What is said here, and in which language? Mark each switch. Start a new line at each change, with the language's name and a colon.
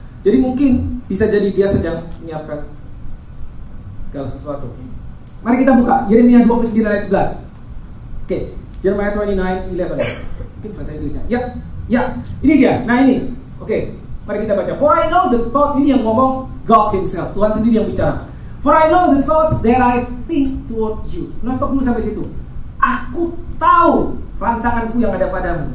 Indonesian: Jadi mungkin bisa jadi dia sedang menyiapkan segala sesuatu. Mari kita buka Yeremia 29 ayat 11. Oke, Jeremiah 29:11. Mungkin bahasa Inggrisnya. Ya, ini dia. Nah ini. Oke, mari kita baca.
English: For I know the thought,
Indonesian: ini yang ngomong God Himself. Tuhan sendiri yang bicara.
English: For I know the thoughts that I think toward you.
Indonesian: Nah, stop dulu sampai situ. Aku tahu rancanganku yang ada padamu.